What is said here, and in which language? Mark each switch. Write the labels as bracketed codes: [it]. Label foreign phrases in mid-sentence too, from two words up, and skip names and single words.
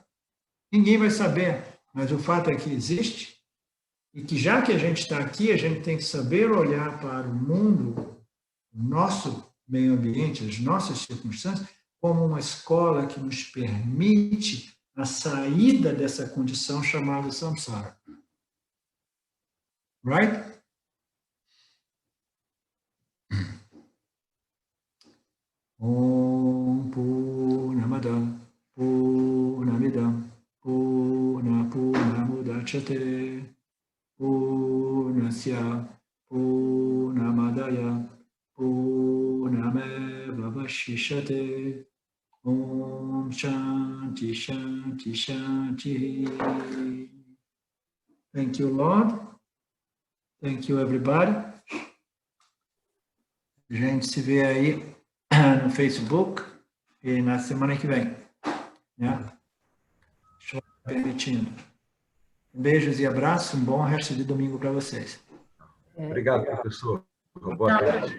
[pt] Ninguém vai saber, mas o fato é que existe e que já que a gente está aqui, a gente tem que saber olhar para o mundo, o nosso meio ambiente, as nossas circunstâncias, como uma escola que nos permite a saída dessa condição chamada samsara. Right? [sa] ॐ पूर्णमदः पूर्णमिदं पूर्णमुदच्यते पूर्णस्य पूर्णमादाय पूर्णमेव वशिष्यते ॐ शान्ति शान्ति शान्ति. [en] Thank you, Lord. Thank you, everybody. [pt] A gente se vê aí no Facebook e na semana que vem, né? Permitindo. Beijos e abraços, um bom resto de domingo para vocês. Obrigado, professor. Boa tarde.